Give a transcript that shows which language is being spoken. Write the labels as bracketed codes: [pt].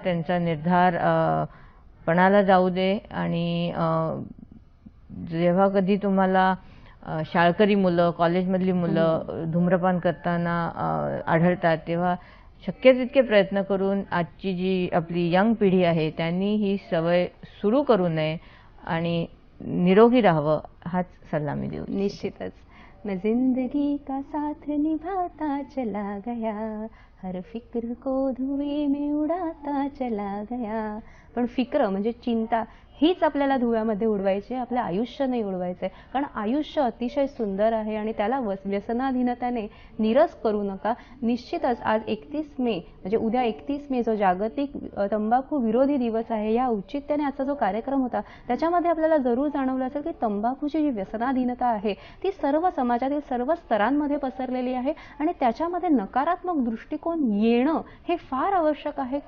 [mr] त्यांचा निर्धार पणाला जाऊ दे. आणि जेव्हा कधी तुम्हाला शाळकरी मुलं, कॉलेजमधली मुलं धूम्रपान करताना आढळतात तेव्हा शक्य तितके प्रयत्न करून आजची जी आपली यंग पिढी आहे त्यांनी ही सवय सुरू करू नये आणि निरोगी राहावं हाच सल्ला मी देऊ. निश्चितच. [hi] मैं जिंदगी का साथ निभाता चला गया, हर फिक्र को धुएं में उडाता चला गया. [mr] पण फिक्र म्हणजे चिंता हीच आपल्याला धुव्यामध्ये उडवायची, आपलं आयुष्य नाही उडवायचंय. कारण आयुष्य अतिशय सुंदर आहे आणि त्याला व्यसनाधीनतेने निरस करू नका. निश्चितच आज 31 मे म्हणजे उद्या 31 मे जो जागतिक तंबाखू विरोधी दिवस आहे, या औचित्याने आजचा जो कार्यक्रम होता त्याच्यामध्ये आपल्याला जरूर जाणवलं असेल की तंबाखूची जी व्यसनाधीनता आहे ती सर्व समाजातील सर्व स्तरांमध्ये पसरलेली आहे आणि त्याच्यामध्ये नकारात्मक दृष्टिकोन येणं हे फार आवश्यक आहे.